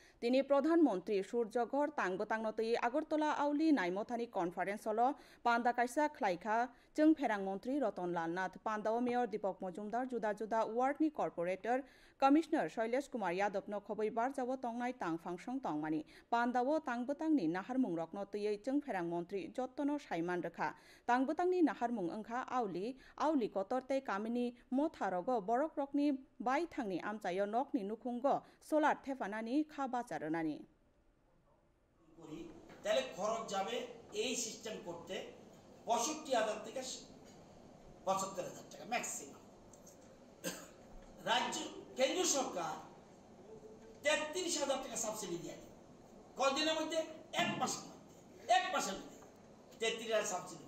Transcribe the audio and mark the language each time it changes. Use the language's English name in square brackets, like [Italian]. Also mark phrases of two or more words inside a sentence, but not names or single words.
[Kok Borok] তিনি প্রধানমন্ত্রী সূর্যঘর তাংবতাংনতই আগরতলা আউলি নাইমথানি কনফারেন্স হলো পান্দা কাইসা খ্লাইখা जों फेरां मंत्री रतनलाल नाथ पान्दाओ मेयर दीपक मजुमदार जुदा जुदा वार्डनि कर्पोरेटर कमिशनार शैलेश कुमार यादवनो खबैबार जावो तंगनाय तां फांसं तंगमानि पान्दाओ तांबतांनि नाहारमुं रखनो तयै जों फेरां मंत्री जत्तनो साइमान रेखा तांबतांनि नाहारमुं ओंखा आउली कतरते कामिनि मथारगो बरक रकनि बाय थांनि आमचायो नकनि नुखुंगो सोलार थेफानानि खा बाचारनानि [Bangla] তাহলে খরচ যাবে এই সিস্টেম করতে ৬৫,০০০ থেকে ৭৫,০০০ টাকা ম্যাক্সিমাম। রাজ্য কেন্দ্রীয় সরকার ৩৩,০০০ টাকা সাবসিডি দিয়ে দেবে কদিনের মধ্যে, এক মাসের মধ্যে ৩৩,০০০ সাবসিডি।